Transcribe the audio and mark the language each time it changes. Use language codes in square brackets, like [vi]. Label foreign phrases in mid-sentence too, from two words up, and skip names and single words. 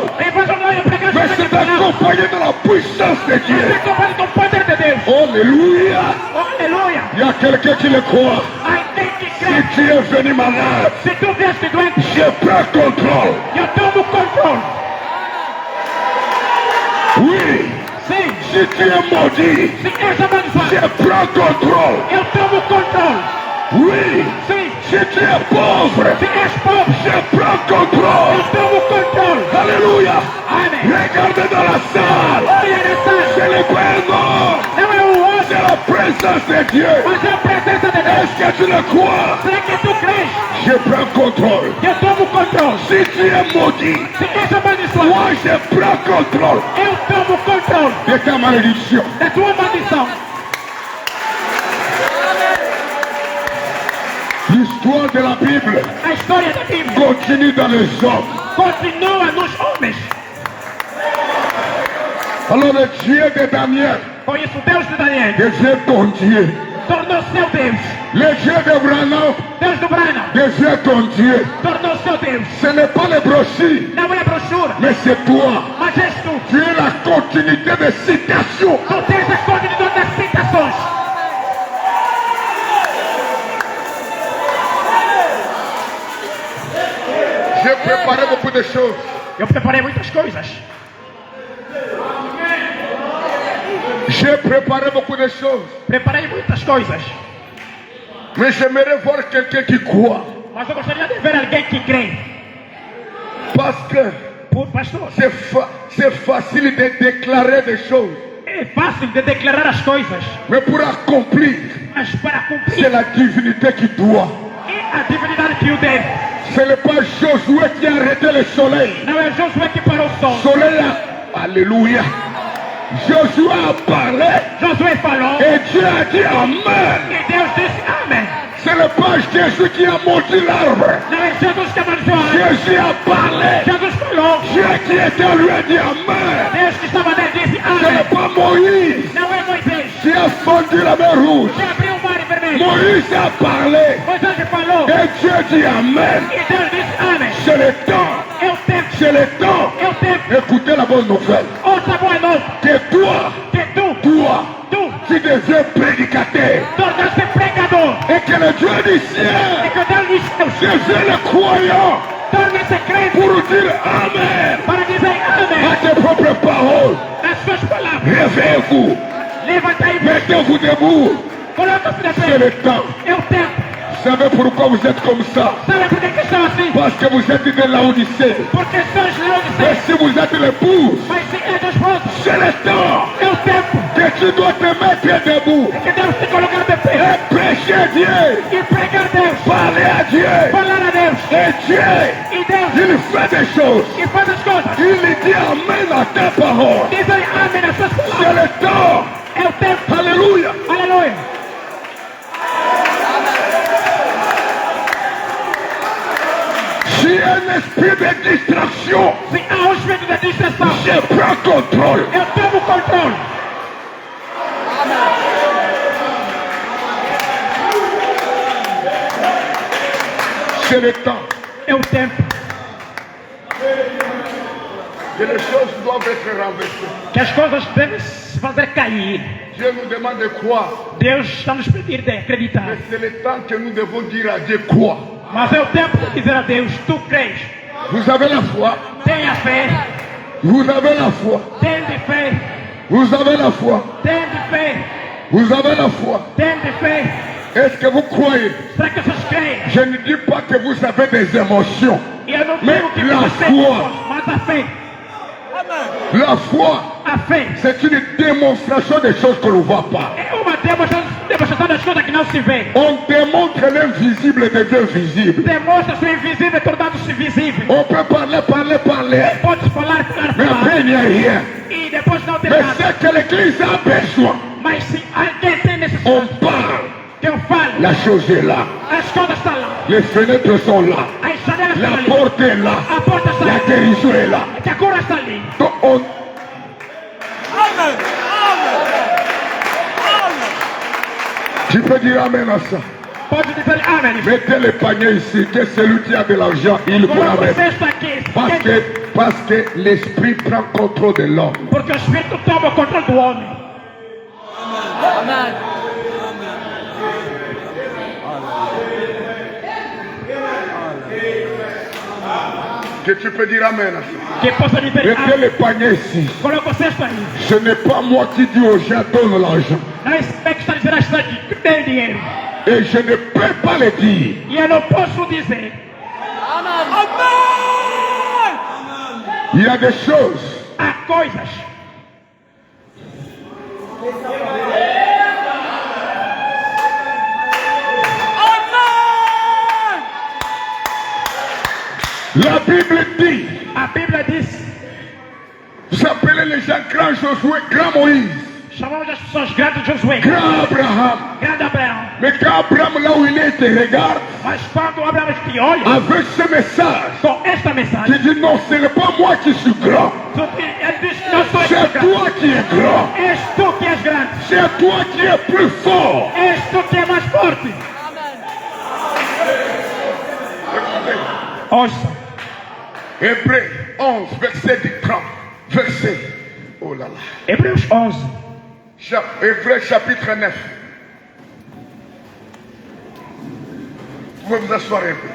[pt] O evangelho não é pregado mais somente [fr] c'est [pt] na palavra. [fr] accompagné de la puissance de [pt] É [fr] Dieu. [pt] acompanhado com o poder de Deus. [fr] Alléluia. [pt] Aleluia. [fr] Il y a quelqu'un qui le croit. [pt] Alguém que [fr] Si [pt] crê. [fr] tu es venu malade, [pt] Se tu vieste doente, [fr] je prends contrôle. [pt] eu tomo controle. [fr] Oui. [pt] Sim. [fr] Si tu es maudit, [pt] Se és amaldiçoado, [fr] je prends contrôle. [pt] eu tomo controle. [fr] Oui. [pt] Sim. [fr] Si tu es pauvre, [pt] Se és pobre, [fr] je prends contrôle. [pt] eu tomo controle. [fr] Alléluia. [pt] Amém. [fr] Regardez dans la salle. [pt] Olha nessa. [fr] C'est le prénom. [pt] Não é o outro, [fr] C'est la présence de Dieu. [pt] mas é a presença de Deus. [fr] Est-ce que tu le crois? [pt] Será que tu crês? [fr] Je prends contrôle. [pt] Eu tomo controle. [fr] Si tu es maudit, [pt] Se és amaldiçoado, [fr] moi je prends contrôle [pt] eu tomo controle [fr] de ta malédiction. [pt] da tua maldição. [fr] L'histoire de la Bible [pt] A história da Bíblia [fr] continue dans les hommes. [pt] continua nos homens. [fr] Alors le Dieu de Daniel [pt] Por isso, o Deus de Daniel [fr] devient ton Dieu. [pt] tornou seu Deus. [fr] Le Dieu d'Abraham [pt] Deus do Branham [fr] devient ton Dieu. [pt] tornou seu Deus. [fr] Ce n'est pas les brochures, [pt] Não é a brochura, [fr] mais c'est toi. [pt] mas és tu. [fr] Tu es la continuité des citations. [pt] Tu tens a continuidade das citações. [fr] J'ai préparé beaucoup de choses. [pt] Eu preparei muitas coisas. [fr] J'ai préparé beaucoup de choses. [pt] Preparei muitas coisas. [fr] Mais j'aimerais voir quelqu'un qui croit. [pt] Mas eu gostaria de ver alguém que crê. [fr] Parce que Pastor, c'est facile de déclarer des choses. [pt] É fácil de declarar as coisas. [fr] Mais pour accomplir, [pt] Mas para cumprir, [fr] c'est la divinité qui doit. [pt] é a divindade que o deve. [fr] Ce n'est pas Josué qui a arrêté le soleil. [pt] Não é Josué que parou o sol. [fr] Soleil a... Alléluia. Josué a parlé. [pt] Josué falou. [fr] Et Dieu a dit Amen. [pt] E Deus disse amém. [fr] Ce n'est pas Jésus qui a mordu l'arbre. [pt] Não é Jesus que amaldiçoou a árvore. [fr] Jésus a parlé. [pt] Jesus falou. [fr] Dieu qui était lui a dit Amen. [pt] Deus que estava nele disse [fr] Ce [pt] amém. [fr] n'est pas Moïse [pt] Não é Moisés [fr] qui a fondu la mer rouge. [pt] que abriu o mar vermelho. [fr] Moïse a parlé. [pt] Moisés falou. [fr] Et Dieu dit Amen. [pt] E Deus disse amém. [fr] C'est le temps. [pt] É o tempo. [fr] C'est le temps. [pt] É o tempo. [fr] Écoutez la bonne nouvelle. [pt] Outra boa nova. [fr] Que toi, [pt] Que tu [fr] tu deviens prédicateur. [pt] tornaste pregador. [fr] Et que le Dieu du [pt] E [fr] ciel [pt] que Deus lhe céus [fr] devient le croyant [pt] torne-se crente [fr] pour dire Amen [pt] para dizer [fr] à [pt] amém. [fr] tes propres paroles. [pt] As suas palavras. [fr] Réveillez-vous. [pt] Levanta-i. [fr] Mettez-vous debout. [pt] Coloca-se de [fr] C'est [pt] pé. [fr] le temps. [pt] É o tempo. [fr] Vous savez pourquoi vous êtes comme ça? [pt] Sabe por que estão assim? [fr] Parce que vous êtes de Laodicée. [pt] Porque sois [fr] Mais [pt] Laodicea. [fr] si vous êtes l'épouse, [pt] Mas se é dos vossos, [fr] c'est le temps [pt] é o tempo. [fr] que tu dois te mettre debout [pt] É que Deus te colocar de pé. [fr] et prêcher Dieu. [pt] E pregar Deus. [fr] Parler à Dieu. [pt] Falar a Deus. [fr] Et Dieu, [pt] E Deus. [fr] il fait des choses. [pt] E faz as coisas. [fr] Il dit Amen à ta parole. [pt] Dizem amém nas suas [fr] C'est [pt] palavras. [fr] le temps. [pt] É o tempo. [fr] Alléluia. [pt] Aleluia. [fr] S'il y a un esprit de distraction, [pt] Se há um espírito de distração, [fr] je prends contrôle. [pt] eu tomo controle. [fr] C'est le temps. [pt] É o tempo. [fr] Que les choses doivent être renversées. [pt] Que as coisas devem se fazer cair. [fr] Dieu nous demande de croire. [pt] Deus está nos pedir de acreditar. [fr] Mais c'est le temps que nous devons dire à Dieu quoi. [pt] Mas é o tempo de dizer a Deus, tu crês. [fr] Vous avez la foi. [pt] Tenha fé. [fr] Vous avez la foi. [pt] Tende fé. [fr] Vous avez la foi. [pt] Tende fé. [fr] Vous avez la foi. [pt] Tende fé. [fr] Est-ce que vous croyez? [pt] Será que vocês creem? [fr] Je ne dis pas que vous avez des émotions. [pt] E eu não Mas digo que [fr] la [pt] você [fr] foi. [pt] mas a fé. [fr] La foi, [pt] A fé [fr] c'est une démonstration des choses que l'on ne voit pas. [pt] é uma demonstração das coisas que não se vê. [fr] On démontre l'invisible devient visible. [pt] Demonstra-se o invisível tornando-se visível. [fr] On peut parler. [pt] Pode falar, [fr] Mais après, il n'y a rien. [pt] e depois não tem [fr] Mais [pt] nada. [fr] c'est que l'Église a besoin. [pt] Mas se alguém tem [fr] On [pt] necessidade [fr] parle. [pt] que eu fale, [fr] La chose est là. [pt] as coisas estão lá. [fr] Les fenêtres sont là. [pt] As janelas [fr] La [pt] estão ali. [fr] porte est là. [pt] A porta está [fr] La [pt] ali. [fr] guérison est là. [pt] Que a cura está ali. [fr] Donc on... Tu peux dire Amen à ça. [pt] Pode dizer amém. [fr] Mettez le panier ici, que celui qui a de l'argent, il vous [pt] Coloca o [fr] l'amène. [pt] cesto aqui. [fr] Parce que l'esprit prend contrôle de l'homme. [pt] Porque o Espírito toma o controle do homem. [fr] Que tu peux dire Amen à ça. [pt] Que possa dizer [fr] Mettez [pt] amém. [fr] le panier ici. [pt] Coloca o cesto aí. [fr] Ce n'est pas moi qui dis aux gens donne l'argent. [pt] Não é que está dizendo a cidade que tem dinheiro. [fr] Et je ne peux pas le dire. [pt] E eu não posso dizer. [fr] Il y a des choses. [pt] Há coisas. [fr] La Bible dit, [pt] A Bíblia diz. [fr] vous appelez les gens grand Josué, grand Moïse, [pt] Chamamos as pessoas grandes de Josué. [fr] grand Abraham. [pt] Grande Abraão. [fr] Mais quand Abraham, là où il est, te regarde, [pt] Mas quando Abraão te olha [fr] avec ce message, [pt] com esta [fr] tu [pt] mensagem, [fr] dis non, ce n'est pas moi qui suis grand. [pt] ele diz: Não sou eu [fr] C'est [pt] que sou [fr] toi qui es grand. [pt] grande. És tu que és grande. [fr] C'est toi qui es plus fort. [pt] És tu que é mais forte. Ouça. [fr] Hébreux 11, verset 30. Verset. Oh là là. [pt] Hebreus 11. [fr] Hébreux chapitre 9. Vous pouvez vous asseoir un peu.